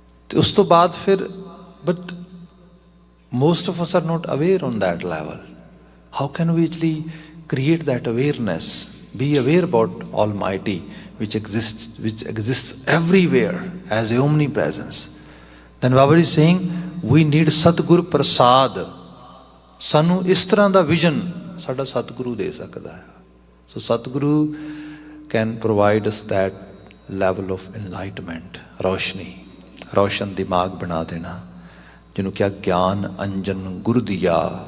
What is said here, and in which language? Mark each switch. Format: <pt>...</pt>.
<pa>ਅਤੇ ਉਸ ਤੋਂ ਬਾਅਦ ਫਿਰ</pa> <en>But most of us are not aware on that level. How can we actually create that awareness, be aware about almighty which exists everywhere as a omnipresence? Then Baba is saying we need Satguru Prasad.</en> <pa>ਸਾਨੂੰ ਇਸ ਤਰ੍ਹਾਂ ਦਾ vision ਸਾਡਾ ਸਤਿਗੁਰੂ ਦੇ ਸਕਦਾ ਹੈ।</pa> <en>so Satguru can provide us that level of enlightenment,</en> <pa>ਰੌਸ਼ਨੀ, ਰੌਸ਼ਨ ਦਿਮਾਗ ਬਣਾ ਦੇਣਾ, ਜਿਹਨੂੰ ਕਿਹਾ ਗਿਆਨ ਅੰਜਨ ਗੁਰ ਦੀਆ।</pa>